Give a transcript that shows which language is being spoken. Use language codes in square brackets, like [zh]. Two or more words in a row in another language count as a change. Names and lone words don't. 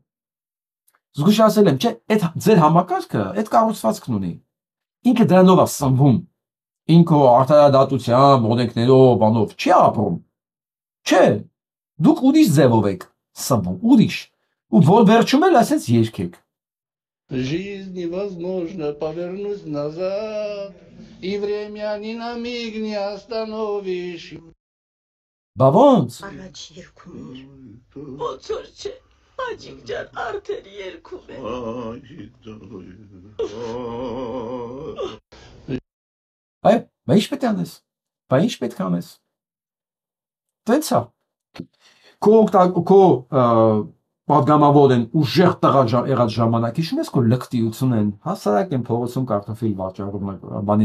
[hy] չէ, այդ ձեր համակարգը, այդ կառուցվածքն ունի, ինքը դրանով է սնվում, ինքը արդարադատությամբ, օրենքներով, բանով, չի ապրում, չէ, դուք ուրիշ ձևով եք սնվում, ուրիշ, ու որ վերջում էլ ասենց երկեք, [ru] Жизнь невозможно повернуть назад, и время ни на миг не остановишь. [hy] բա ոնց, Առաջ երկում էր, ոնց որ չէ, Աջիկ ջան, արդեն երկում է։ այ, բա ինչ պետք է անես, բա ինչ պետք է անես, տենց է, քո պատգամավոր են ուժեղ եղած ժամանակ, հիշում ես քո լկտիություն են, հասարակ են փողոցում կարտոֆիլ վաճառում, բանի